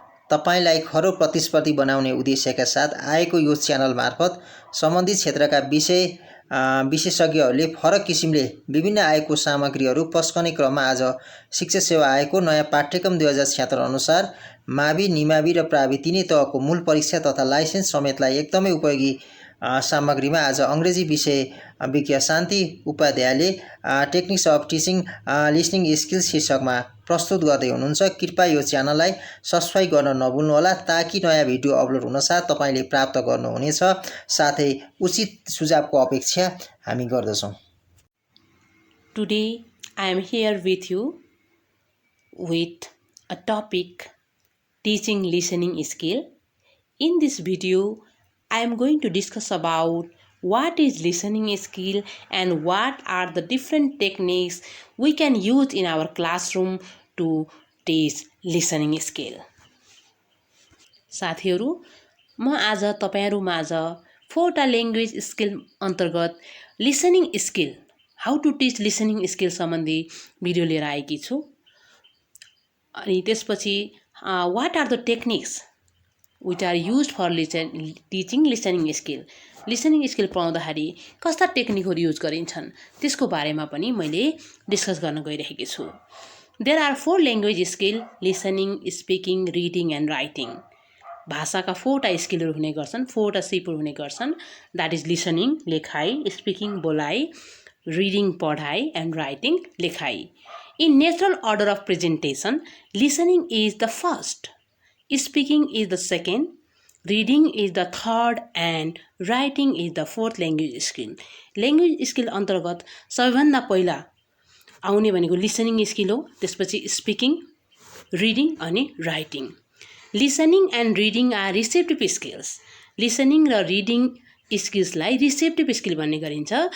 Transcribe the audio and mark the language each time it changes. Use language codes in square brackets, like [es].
[ne] तपाईलाई खरो प्रतिस्पर्धी बनाउने उद्देश्यका साथ आएको यो च्यानल मार्फत सम्बन्धित क्षेत्रका विशेषज्ञहरूले फरक किसिमले विभिन्न आएको सामग्रीहरू पस्कने क्रममा आज शिक्षा सेवा आयोगको नयाँ पाठ्यक्रम 2076 अनुसार मावि, निमावि र प्रावि तीनै तहको मूल परीक्षा तथा लाइसेन्स समेतलाई एकदमै उपयोगी सामग्रीमा आज अङ्ग्रेजी विषय विज्ञ शान्ति उपाध्यायले techniques of teaching listening skills शीर्षकमा प्रस्तुत गर्दै हुनुहुन्छ। कृपया यो च्यानललाई सब्स्क्राइब गर्न नभुल्नुहोला ताकि नयाँ भिडियो अपलोड हुनसाथ तपाईले प्राप्त गर्नुहुनेछ। साथै उचित सुझावको अपेक्षा हामी गर्दछौँ। [en] Today I am here with you with a topic teaching listening skill. In this video I am going to discuss about what is listening skill and what are the different techniques we can use in our classroom to teach listening skill. [ne] साथीहरू, म आज तपाईहरु माझ 4टा language skill अन्तर्गत listening skill, [en] how to teach listening skill [ne] सम्बन्धी video लिएर आएकी छु। अनि त्यसपछि [en] what are the techniques which are used for teaching listening skill. [ne] Listening skill पढाउँदाखेरि कस्ता टेक्निकहरू युज गरिन्छन् त्यसको बारेमा पनि मैले डिस्कस गर्न गइरहेकी छु। [en] There are 4 language skill: listening, speaking, reading and writing. [ne] भाषाका 4टा स्किलहरू हुने गर्छन्, 4टा सिपहरू हुने गर्छन्। [en] That is listening, लेखाइ, speaking, बोलाइ, reading, पढाइ and writing, लेखाइ. In natural order of presentation, listening is the first, speaking is the second, reading is the third and writing is the fourth language skill. [ne] Language skill अन्तर्गत सबैभन्दा पहिला आउने भनेको listening skill हो, त्यसपछि speaking, reading अनि writing. [en] Listening and reading are receptive skills. [ne] Listening र reading स्किल्सलाई receptive skill भन्ने गरिन्छ.